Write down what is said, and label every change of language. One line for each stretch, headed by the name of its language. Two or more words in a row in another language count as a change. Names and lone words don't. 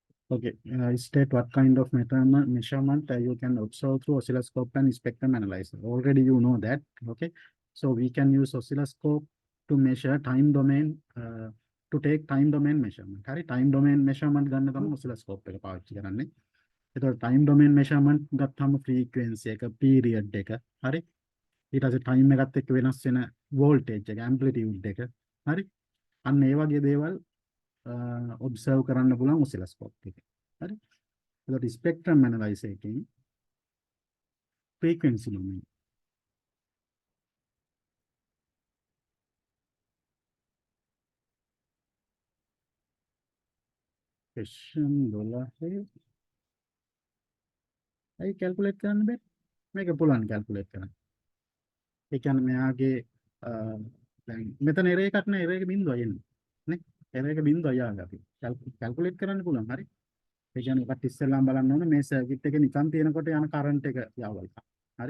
English: Okay, state what kind of measurement you can observe through oscilloscope and spectrum analyzer. Already you know that. Okay, so we can use oscilloscope to measure time domain, to take time domain measurement.
Sinhala: Hari
English: time domain measurement
Sinhala: ගන්න තමයි oscilloscope එක පාවිච්චි කරන්නේ. එතකොට
English: time domain measurement
Sinhala: ගත්තාම frequency එක, period එක, හරි. ඊට පස්සේ time එකත් එක්ක වෙනස් වෙන voltage එක, amplitude එක, හරි. අන්න ඒ වගේ දේවල් observe කරන්න පුළුවන් oscilloscope එකේ. හරි. එතකොට
English: spectrum analyzer
Sinhala: එකෙන්
English: frequency domain.
Sinhala: question 12 අයි calculate කරන්න බෑ. මේක පුළුවන් calculate කරන්න. ඒ කියන්නේ මෙයාගේ දැන් මෙතන error එකක් නෑ, error එක බිඳුවයි එන්නේ. නේ? error එක බිඳුවයි ආවේ අපි. calculate කරන්න පුළුවන්. හරි. ඒ කියන්නේ ඔකට ඉස්සෙල්ලාම බලන්න ඕනේ මේ circuit එකේ නිකන් තියෙනකොට යන current එක යවල්. හරි.